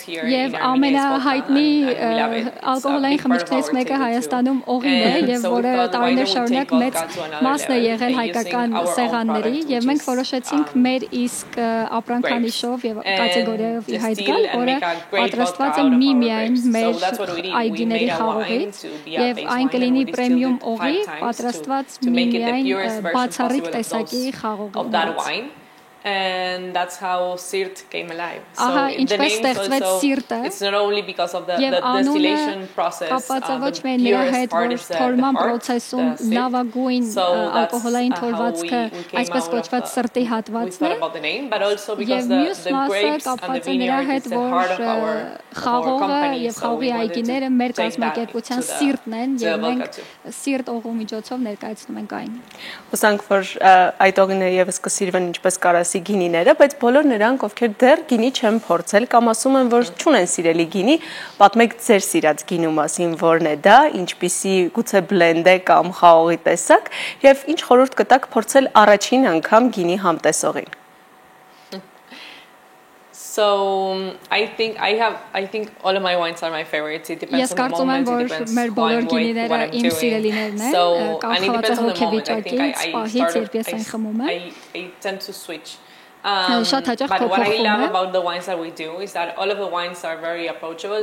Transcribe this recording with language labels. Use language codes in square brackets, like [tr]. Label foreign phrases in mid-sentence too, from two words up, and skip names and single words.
[hy] եւ ամենահայտնի ալկոհոլային խմիչքներից մեկը Հայաստանում օղին է եւ որը տարիներ շարունակ մեծ մասն է եղել հայկական սեղանների եւ մենք որոշեցինք մեր իսկ ապրանքանիշով եւ կատեգորիայով իհայտ գալ, որը պատրաստված է միայն մեր այգիների խաղողից եւ այն կլինի պրեմիում օղի, պատրաստված միայն բացառիկ տեսակի խաղողից։ [en] And that's how Sirt came alive. [hy] Ահա, ինչպես ստեղծվեց Սիրտը։ [en] It's not only because of the distillation process, [hy] կապված ոչ միայն նրա հետ, որ թորման process-ում լավագույն ալկոհոլային թորվածքը, այսպես կոչված սրտի հատվածն է, եւ մյուս մասը կապված է նրա հետ, որ խաղողը եւ խաղողի այգիները մեր կազմակերպության սիրտն են եւ մենք Սիրտ օղու միջոցով ներկայացնում ենք այն։ Հուսանք, որ այդ օղիները եւս կսիրվեն ինչպես կարասի գինիները, բայց բոլոր նրանք, ովքեր դեռ գինի չեն փորձել կամ ասում են, որ չունեն սիրելի գինի, պատմեք ձեր սիրած գինու մասին, որն է դա, ինչպիսի գուցե բլենդ է կամ խաղողի տեսակ, եւ ինչ խորհուրդ կտաք փորձել առաջին անգամ գինի համտեսողին։ [en] So I think all of my wines are my favorites. It depends on the moment. It depends on what I'm doing. So and it depends on the moment. I think I tend to switch. But what I love about the wines that we do is that all of the wines are very approachable.